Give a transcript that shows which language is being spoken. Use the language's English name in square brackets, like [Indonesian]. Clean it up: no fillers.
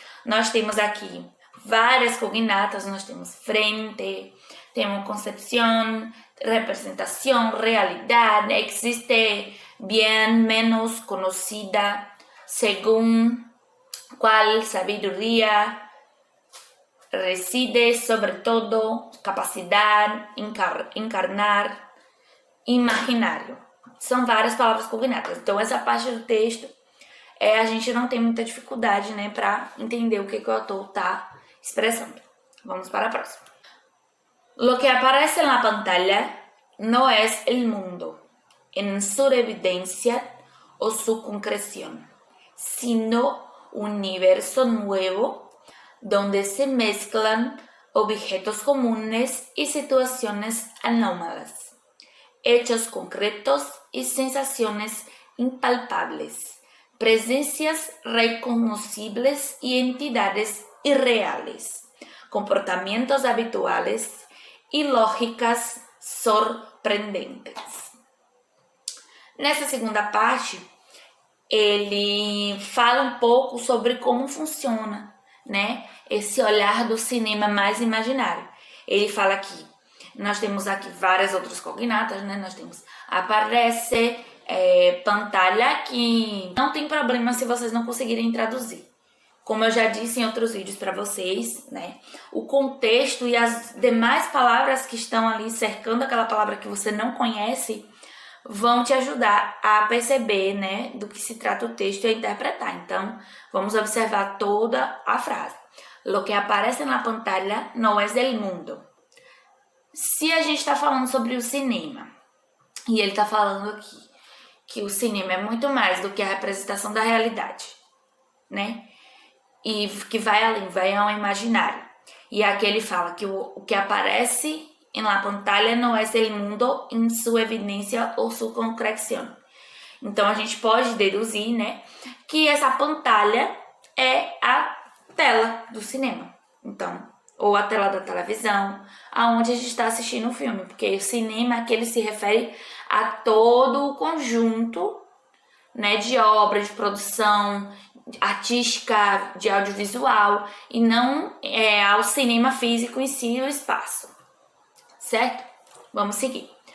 [Portuguese] Nós temos aqui várias cognatas, nós temos [Spanish] frente, temos concepción, representación, realidad, existe bien menos conocida, según cual sabiduría reside sobre todo capacidad, encarnar, imaginario. [Portuguese] são várias palavras cognatas. Então, essa parte do texto, a gente não tem muita dificuldade, né, para entender o que o autor está expressando. Vamos para a próxima. [Spanish] Lo que aparece en la pantalla no es el mundo en su evidencia o su concreción, sino un universo nuevo donde se mezclan objetos comunes y situaciones anómalas, hechos concretos y sensaciones impalpables, presencias reconocibles y entidades irreales, comportamientos habituales y lógicas surpreendentes. [Portuguese] Nessa segunda parte, ele fala um pouco sobre como funciona, né, esse olhar do cinema mais imaginário. Ele fala que nós temos aqui várias outras cognatas, né? Nós temos aparece, pantalla, que não tem problema se vocês não conseguirem traduzir. Como eu já disse em outros vídeos para vocês, né? O contexto e as demais palavras que estão ali cercando aquela palavra que você não conhece vão te ajudar a perceber, né, do que se trata o texto e a interpretar. Então, vamos observar toda a frase. [Spanish] Lo que aparece na pantalla no es del mundo. [Portuguese] Se a gente está falando sobre o cinema, e ele está falando aqui que o cinema é muito mais do que a representação da realidade, né? E que vai além, vai ao imaginário. E aqui ele fala que o que aparece [Spanish] en la pantalla no es el mundo en su evidencia ou su concreción. [Portuguese] Então, a gente pode deduzir, né, que essa pantalla é a tela do cinema. Então, ou a tela da televisão, aonde a gente está assistindo o filme. Porque o cinema aqui ele se refere a todo o conjunto, né, de obra, de produção artística, de audiovisual, e não ao cinema físico em si, o espaço. Certo? Vamos seguir.